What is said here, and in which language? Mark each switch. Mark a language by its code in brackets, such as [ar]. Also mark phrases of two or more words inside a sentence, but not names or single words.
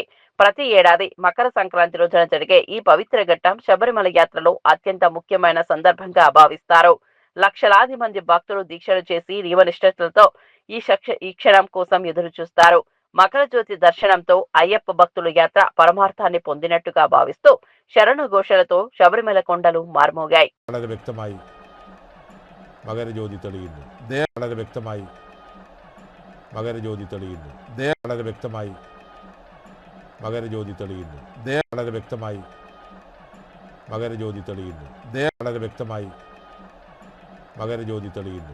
[te] ప్రతి ఏడాది మకర సంక్రాంతి రోజున జరిగే ఈ పవిత్ర ఘట్టం శబరిమల యాత్రలో అత్యంత ముఖ్యమైన సందర్భంగా భావిస్తారు. లక్షలాది మంది భక్తులు దీక్షలు చేసి నియమనిష్టలతో ఈ క్షణం కోసం ఎదురు చూస్తారు. మకర జ్యోతి దర్శనంతో అయ్యప్ప భక్తుల యాత్ర పరమార్థాన్ని పొందినట్టుగా భావిస్తూ శరణ ఘోషలతో శబరిమల కొండలు మార్మోగాయి. [ml] മകരജ്യോതി തെളിയുന്നു. വളരെ വ്യക്തമായി മകരജ്യോതി തെളിയുന്നു. വളരെ വ്യക്തമായി മകരജ്യോതി തെളിയുന്നു. വളരെ വ്യക്തമായി മകരജ്യോതി തെളിയുന്നു. വളരെ വ്യക്തമായി മകരജ്യോതി തെളിയുന്നു.